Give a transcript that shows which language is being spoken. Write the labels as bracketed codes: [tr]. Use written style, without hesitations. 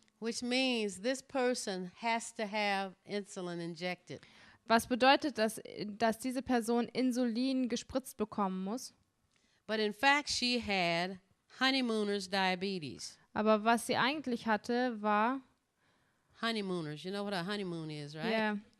[en] Which means this person has to have insulin injected. [de] was bedeutet, dass diese Person Insulin gespritzt bekommen muss. [en] But in fact, she had honeymooners diabetes. [de] Aber was sie eigentlich hatte, war [en] Honeymooners, you know what a honeymoon is, right?